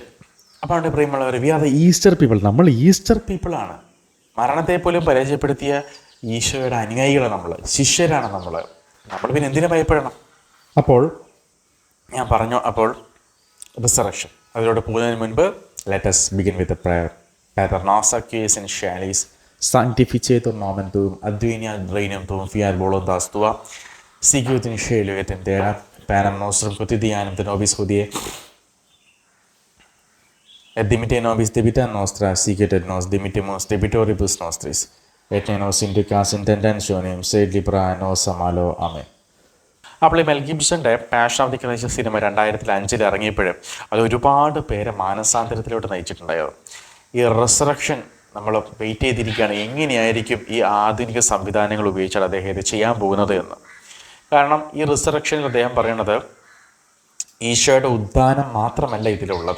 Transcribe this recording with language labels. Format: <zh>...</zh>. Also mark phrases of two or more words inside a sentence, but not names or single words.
<ml>അപ്പോൾ അവിടെ പ്രിയമുള്ളവർ,</ml> <en>we are the Easter people.</en> <ml>നമ്മൾ</ml> <en>Easter people.</en> <ml>മരണത്തെ പോലും പരാജയപ്പെടുത്തിയ ഈശോയുടെ അനുയായികളാണ് നമ്മൾ, ശിഷ്യരാണ് നമ്മൾ. പിന്നെ എന്തിനു ഭയപ്പെടണം? അപ്പോൾ ഞാൻ പറഞ്ഞു, അപ്പോൾ റിസറക്ഷൻ. അതിലൂടെ പോകുന്നതിന് മുൻപ്</ml> <en>let us begin with a prayer.</en> <la>Pater noster qui es in caelis, sanctificetur nomen tuum, adveniat regnum tuum, fiat voluntas tua, sicut in caelo et in terra. Panem nostrum quotidianum de nobis hodie, et dimitte nobis debita nostra, sicut et nos dimittimus debitoribus nostris, et ne nos inducas in tentationem, sed libera nos a malo. Amen.</la> <ml>അപ്പോൾ ഈ മെൽ ഗിബ്സന്റെ പാഷൻ ഓഫ് ദി ക്രൈസ്റ്റ് സിനിമ 2005 ഇറങ്ങിയപ്പോഴും അത് ഒരുപാട് പേരെ മാനസാന്തരത്തിലോട്ട് നയിച്ചിട്ടുണ്ടായിരുന്നു. ഈ റിസറക്ഷൻ നമ്മൾ വെയിറ്റ് ചെയ്തിരിക്കുകയാണ്, എങ്ങനെയായിരിക്കും ഈ ആധുനിക സംവിധാനങ്ങൾ ഉപയോഗിച്ചാൽ അദ്ദേഹം ഇത് ചെയ്യാൻ പോകുന്നത് എന്ന്. കാരണം ഈ റിസറക്ഷനിൽ അദ്ദേഹം പറയുന്നത് ഈശോയുടെ ഉദ്ധാനം മാത്രമല്ല ഇതിലുള്ളത്.</ml>